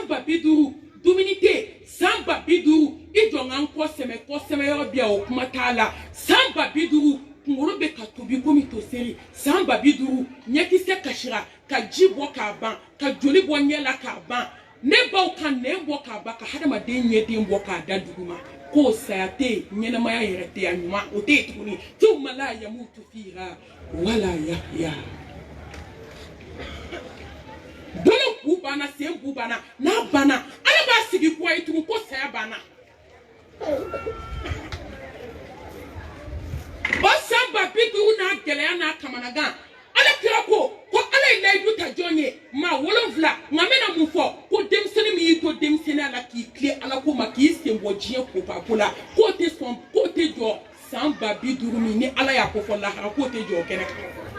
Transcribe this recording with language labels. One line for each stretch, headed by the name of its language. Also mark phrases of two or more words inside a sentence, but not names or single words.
Bambara: 50 dumuni tɛ san 50 i jɔ n kɔ sɛmɛ yɔrɔ bi o kuma t'a la san 50 kunkolo bɛ ka tobi komi toseri san 50 ɲɛkisɛ kasira ka ji bɔ k'a ban ka joli bɔ ɲɛ la k'a ban ne baw kan ne bɔ ka ba ka hadamaden ɲɛden bɔ k'a da duguma k'o saya tɛ ɲɛnamaya yɛrɛ tɛ yan ɲuman o tɛ yen tuguni
Arabic: ثم لا يموت فيها ولا يحيى
Bambara: dolo bu banna sen bu banna n'a banna ala b'a sigi kɔ ye tugun ko saya banna o san ba bi duuru n'a gɛlɛya n'a kamanagan ala kira ko ala ye layidu ta jɔn ye maa 7 nka n bɛna mun fɔ ko denmisɛnnin min y'i to denmisɛnninya la k'i tilen ala ko ma k'i sen bɔ diɲɛ ko la k'o tɛ jɔ san ba bi duuru min ni ala y'a ko fɔ lahara k'o tɛ jɔ o kɛnɛ kan